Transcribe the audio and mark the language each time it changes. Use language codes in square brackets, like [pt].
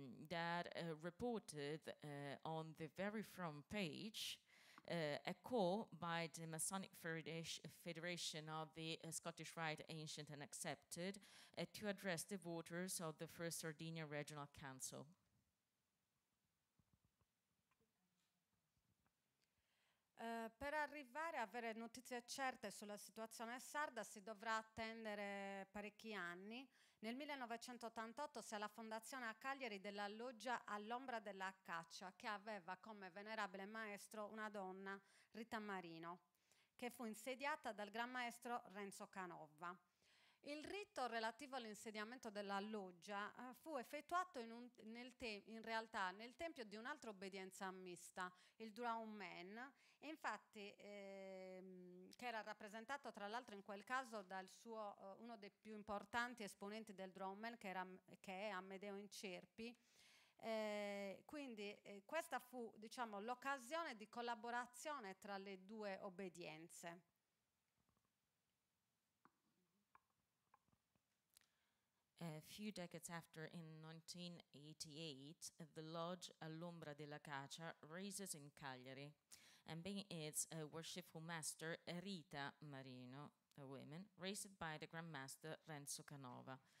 [en] that reported on the very front page a call by the Masonic Federation of the Scottish Rite, Ancient and Accepted, to address the voters of the First Sardinia Regional Council. [it] Per arrivare a avere notizie certe sulla situazione sarda si dovrà attendere parecchi anni. Nel 1988 si ha la fondazione a Cagliari della loggia all'ombra della caccia, che aveva come venerabile maestro una donna, Rita Marino, che fu insediata dal Gran Maestro Renzo Canova. Il rito relativo all'insediamento della loggia fu effettuato in realtà nel tempio di un'altra obbedienza mista, il Drown Man, e infatti che era rappresentato tra l'altro in quel caso dal suo, uno dei più importanti esponenti del Drown Man, che è Amedeo Incerpi. Quindi questa fu, diciamo, l'occasione di collaborazione tra le due obbedienze. [en] A few decades after, in 1988, the lodge All'Ombra della Caccia raises in Cagliari, and being its worshipful master Rita Marino, a woman, raised by the Grand Master Renzo Canova.